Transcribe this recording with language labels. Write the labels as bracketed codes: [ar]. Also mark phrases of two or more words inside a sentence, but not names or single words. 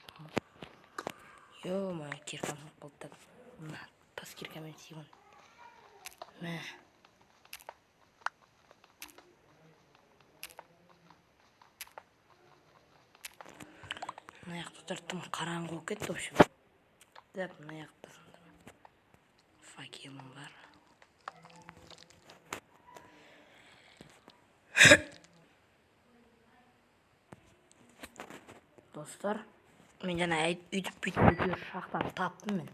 [kk] Ё-моё, киркам қалды. Так, мына тас киркамен сүйген. Мә. Мына жақта тұрттым, қараңғы болып кетті, [ru] в общем. [kk] Так, мына жақта сындырым. Факелім бар. Достар, мен жаңа бүйтіп шақтан таптым мен.